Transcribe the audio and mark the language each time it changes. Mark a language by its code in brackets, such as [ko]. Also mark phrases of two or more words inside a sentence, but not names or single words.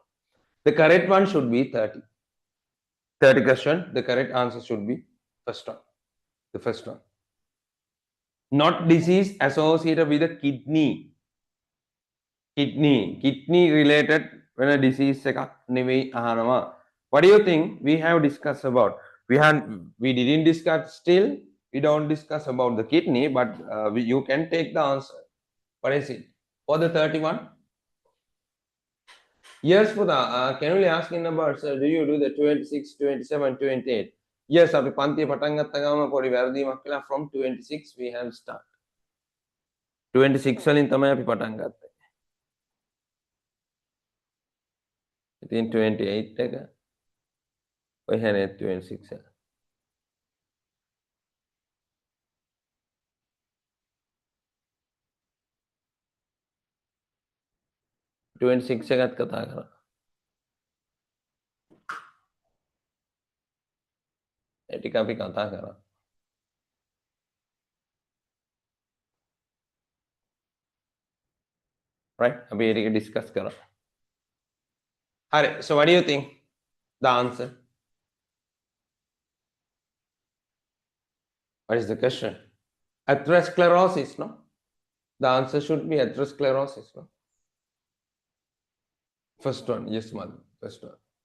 [en] The correct one should be 30. 30 question. The correct answer should be first one. The first one. not disease associated with the kidney. Kidney related when a disease [si] එකක් නෙවෙයි අහනවා. [en] What do you think we have discussed about? We didn't discuss still. We don't discuss about the kidney, but you can take the answer. What is it? For the 31? Yes, for the can only asking about, sir, do you do the 26, 27, 28? Yes, [si] අපි පන්තිය පටන් ගත්ත ගමන් පොඩි වැරදීමක් කළා. [en] From 26 we have start. [si] 26 වලින් තමයි අපි පටන් ගත්තේ. ඉතින් 28 එක ඔය හැනේ 26 එක. එකත් කතා කරා. ඒ ටික අපි කතා කරා. [en] Right? [si] අපි ඒ ටික discuss කරා. [en] Alright, so what do you think? The answer? What is the question? Atherosclerosis, no? The answer should be atherosclerosis, no? First one, yes, mother. First one.